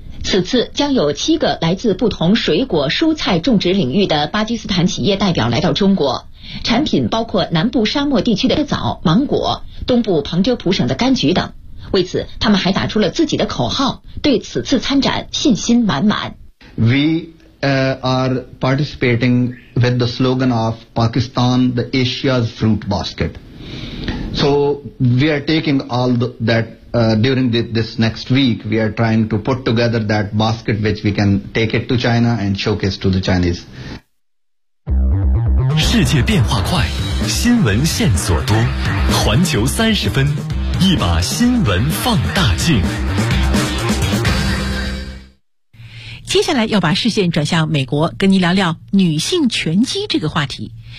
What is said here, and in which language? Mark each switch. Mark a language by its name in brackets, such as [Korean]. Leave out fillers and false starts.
[Chinese] 此次将有7个来自不同水果蔬菜种植领域的巴基斯坦企业代表来到中国，产品包括南部沙漠地区的枣、芒果、东部旁遮普省的柑橘等。为此他们还打出了自己的口号，对此次参展信心满满。 [English] We are participating with the slogan of Pakistan, the Asia's fruit basket. So we are taking all that during this next week, we are trying to put together that basket which we can take it to China and showcase to the Chinese. [Chinese] 世界变化快，新闻线索多，环球三十分，一把新闻放大镜。接下来要把视线转向美国，跟您聊聊女性拳击这个话题。